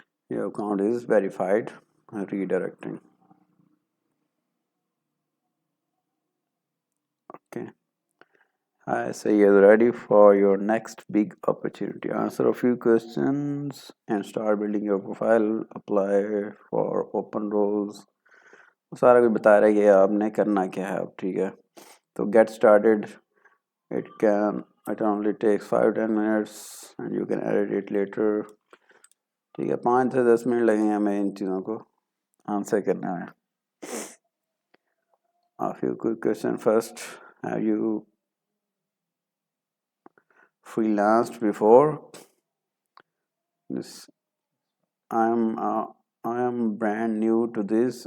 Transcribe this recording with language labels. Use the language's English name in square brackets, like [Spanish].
[English] Your account is verified. Redirecting. Okay. Hi Sayed, ready for your next big opportunity. Answer a few questions and start building your profile. Apply for open roles. [Urdu] سارا کچھ بتا رہا ہے کہ آپ نے کرنا کیا ہے اب. ٹھیک ہے, تو [English] get started. It only takes 5-10 minutes and you can edit it later. [Urdu] ٹھیک ہے, 5 سے 10 منٹ لگیں گے ہمیں ان چیزوں کو آنسر کرنا ہے. [English] A few quick questions first. Have you freelanced before? This I am brand new to this.